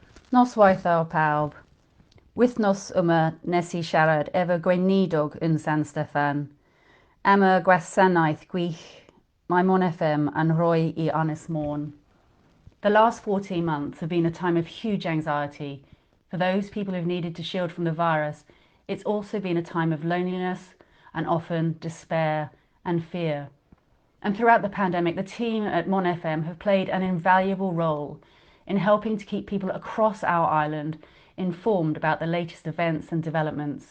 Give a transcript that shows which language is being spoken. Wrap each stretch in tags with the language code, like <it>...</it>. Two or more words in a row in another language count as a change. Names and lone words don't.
<cy>Nos waith pawb. Wythnos yma nes I siarad efo gweinidog yn San Steffan am y gwasanaeth gwych mae Mon FM yn rhoi I Ynys Môn.</cy> <en>The last 14 months have been a time of huge anxiety. For those people who've needed to shield from the virus, it's also been a time of loneliness and often despair and fear. And throughout the pandemic, the team at Mon FM have played an invaluable role in helping to keep people across our island informed about the latest events and developments.</en>